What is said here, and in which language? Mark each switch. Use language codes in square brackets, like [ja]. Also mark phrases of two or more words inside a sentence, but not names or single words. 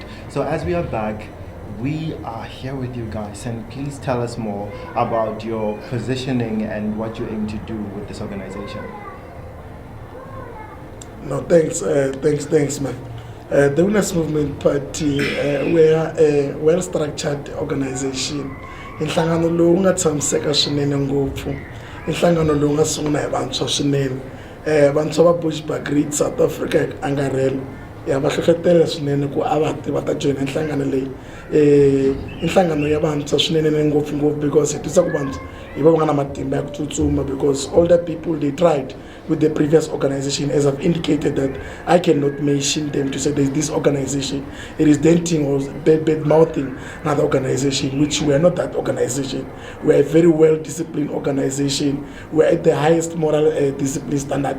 [en] So as we are back, we are here with you guys, and please tell us more about your positioning and what you aim to do with this organization. No, thanks, man. The Winners Movement Party, we are a well-structured organization. [ts] Inhlangano lowu nga tshamiseka swinene ngopfu. Inhlangano lowu nga sungula hi vantshwa swinene. Vantshwa va Bushbuckridge South Africa angarhela. Ya va hlohlotela swinene ku a va ta join inhlangano leyi. Inhlangano ya vantshwa swinene ngopfu [en] because it [ts] tisa ku vantshwa hi va nga na matimba ya ku tsutsuma, [en] because older people, they tried with the previous organization, as I've indicated that I cannot mention them to say there's this organization. It is denting or bad mouthing another organization, which we are not that organization. We are a very well disciplined organization. We are at the highest moral discipline standard.